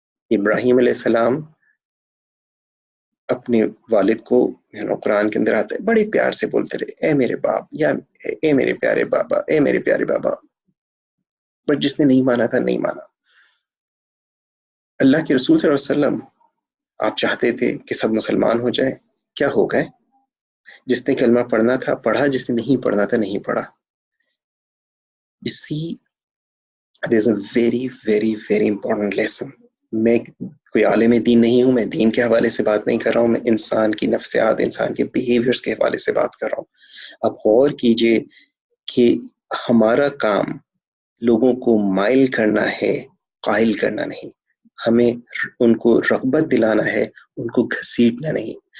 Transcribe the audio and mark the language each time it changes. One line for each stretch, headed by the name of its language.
Urdu: ابراہیم علیہ السلام اپنے والد کو قرآن کے اندر آتا ہے بڑے پیار سے بولتے رہے، اے میرے باپ، یا اے میرے پیارے بابا، اے میرے پیارے بابا. بٹ جس نے نہیں مانا تھا نہیں مانا. اللہ کے رسول صلی اللہ علیہ وسلم آپ چاہتے تھے کہ سب مسلمان ہو جائیں، کیا ہو گئے؟ جس نے کلمہ پڑھنا تھا پڑھا، جس نے نہیں پڑھنا تھا نہیں پڑھا.
English: You see, there's a very, very, very important lesson.
Urdu: میں کوئی عالم دین نہیں ہوں، میں دین کے حوالے سے بات نہیں کر رہا ہوں، میں انسان کی نفسیات، انسان کے بیہیویئرس کے حوالے سے بات کر رہا ہوں. اب غور کیجئے کہ ہمارا کام لوگوں کو مائل کرنا ہے، قائل کرنا نہیں. ہمیں ان کو رغبت دلانا ہے، ان کو گھسیٹنا نہیں.